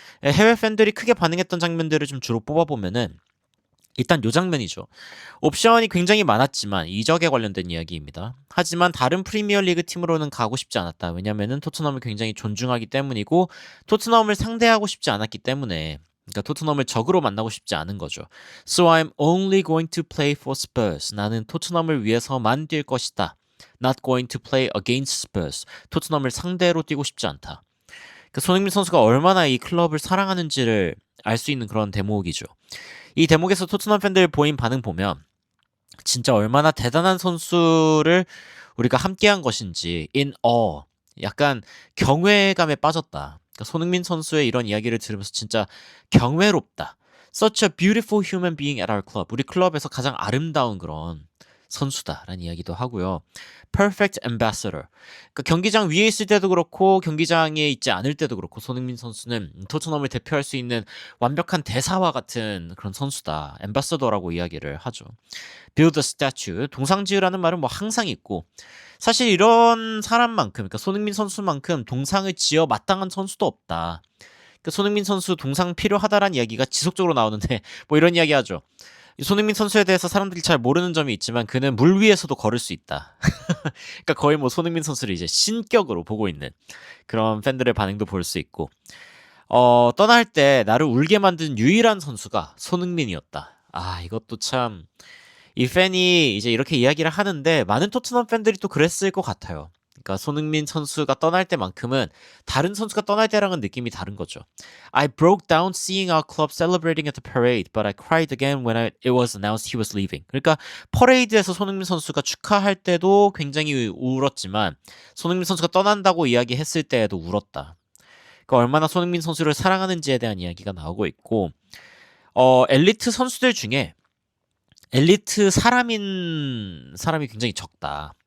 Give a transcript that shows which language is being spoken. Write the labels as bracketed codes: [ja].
[ko] 해외 팬들이 크게 반응했던 장면들을 좀 주로 뽑아보면은 일단 요 장면이죠. 옵션이 굉장히 많았지만 이적에 관련된 이야기입니다. 하지만 다른 프리미어리그 팀으로는 가고 싶지 않았다. 왜냐면은 토트넘을 굉장히 존중하기 때문이고 토트넘을 상대하고 싶지 않았기 때문에, 그러니까 토트넘을 적으로 만나고 싶지 않은 거죠. [en] So I'm only going to play for Spurs. [ko] 나는 토트넘을 위해서만 뛸 것이다. [en] Not going to play against Spurs. [ko] 토트넘을 상대로 뛰고 싶지 않다. 그러니까 손흥민 선수가 얼마나 이 클럽을 사랑하는지를 알 수 있는 그런 대목이죠. 이 대목에서 토트넘 팬들 보인 반응 보면 진짜 얼마나 대단한 선수를 우리가 함께한 것인지 [en] in awe, [ko] 약간 경외감에 빠졌다. 그러니까 손흥민 선수의 이런 이야기를 들으면서 진짜 경외롭다. [en] Such a beautiful human being at our club. [ko] 우리 클럽에서 가장 아름다운 그런 선수다라는 이야기도 하고요. [en] Perfect ambassador. [ko] 그러니까 경기장 위에 있을 때도 그렇고 경기장에 있지 않을 때도 그렇고 손흥민 선수는 토트넘을 대표할 수 있는 완벽한 대사와 같은 그런 선수다. 엠바서더라고 이야기를 하죠. [en] Build a statue. [ko] 동상 지으라는 말은 뭐 항상 있고, 사실 이런 사람만큼, 그러니까 손흥민 선수만큼 동상을 지어 마땅한 선수도 없다. 그러니까 손흥민 선수 동상 필요하다라는 이야기가 지속적으로 나오는데 뭐 이런 이야기 하죠. 손흥민 선수에 대해서 사람들이 잘 모르는 점이 있지만 그는 물 위에서도 걸을 수 있다. 그러니까 거의 뭐 손흥민 선수를 이제 신격으로 보고 있는 그런 팬들의 반응도 볼 수 있고, 떠날 때 나를 울게 만든 유일한 선수가 손흥민이었다. 아, 이것도 참, 이 팬이 이제 이렇게 이야기를 하는데 많은 토트넘 팬들이 또 그랬을 것 같아요. 그러니까 손흥민 선수가 떠날 때만큼은 다른 선수가 떠날 때랑은 느낌이 다른 거죠. [en] I broke down seeing our club celebrating at the parade, but I cried again when it was announced he was leaving. [ko] 그러니까 퍼레이드에서 손흥민 선수가 축하할 때도 굉장히 울었지만 손흥민 선수가 떠난다고 이야기했을 때에도 울었다. 그러니까 얼마나 손흥민 선수를 사랑하는지에 대한 이야기가 나오고 있고, 엘리트 선수들 중에 엘리트 사람인 사람이 굉장히 적다.